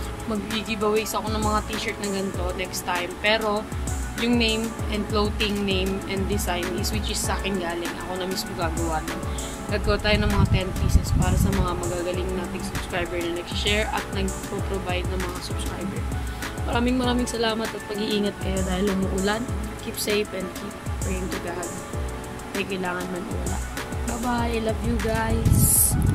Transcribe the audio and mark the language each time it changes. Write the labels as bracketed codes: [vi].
[tl] Mag-giveaways ako ng mga t-shirt na ganito next time. Pero, yung [en] name and clothing name and design is which is [tl] sa akin galing. Ako na mismo gagawa nun. Gagawa tayo ng mga 10 pieces para sa mga magagaling nating subscriber na nag-share at nag-provide ng mga subscriber. Maraming salamat at pag-iingat kayo dahil umuulan. [en] Keep safe and keep praying to God. [tl] May kailangan man o wala. [en] Bye-bye. I love you guys.